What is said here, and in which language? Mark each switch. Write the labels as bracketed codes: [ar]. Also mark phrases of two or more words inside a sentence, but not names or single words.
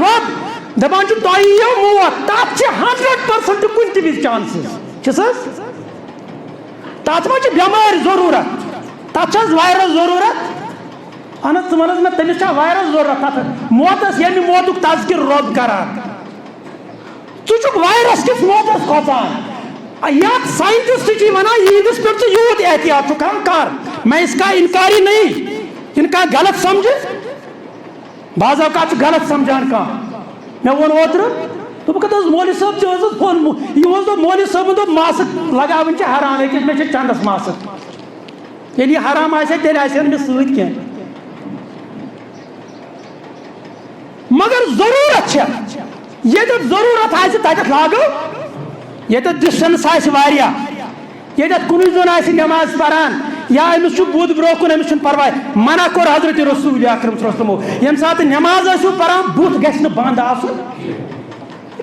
[ks] رۄب دَپان چھُ تۄہہِ یِیو موت تَتھ چھِ 100% کُنہِ تہِ وِزِ چانسٕز چھِس حظ تَتھ ما چھِ بٮ۪مارِ ضروٗرت تَتھ چھِ حظ وایرس ضروٗرت اہن حظ ژٕ وَن حظ مےٚ تٔمِس چھا وایرس ضروٗرت تَتھ موتس ییٚمہِ موتُک تذکِر رۄب کران ژٕ چھُکھ وایرس کِس موتس کھۄژان یتھ ساینٹسٹ چھِ وَنان یِہنٛدِس پٮ۪ٹھ ژٕ یوٗت احتیاط چھُ کران کر [ur] میں اس کا انکاری نہیں [ks] انکا غلط سمجھِ بعض اوقات چھُ غلط سمجھان کانٛہہ مےٚ ووٚن اوترٕ دوٚپُکھ حظ مولوی صٲب ژےٚ اوسُتھ ووٚنمُت یِمو حظ دوٚپ مولوی صٲبن دوٚپ ماسٕک لگاوٕنۍ چھِ حرام أکِس مےٚ چھِ چندس ماسٕک ییٚلہِ یہِ حرام آسہِ ہا تیٚلہِ آسہِ ہا نہٕ مےٚ سۭتۍ کینٛہہ مگر ضروٗرت چھےٚ ییٚتٮ۪تھ ضروٗرت آسہِ تتٮ۪تھ لاگو ییٚتٮ۪تھ ڈسٹنس آسہِ واریاہ ییٚتٮ۪تھ کُنُے زوٚن آسہِ نٮ۪ماز پران یا أمِس چھُ بُد برونٛہہ کُن أمِس چھُنہٕ پرواے منع کوٚر حضرت رسول اکرم [ar] صلی اللہ علیہ وسلمو [ks] ییٚمہِ ساتہٕ نٮ۪ماز ٲسِو پران بُتھ گژھِ نہٕ بنٛد آسُن یہِ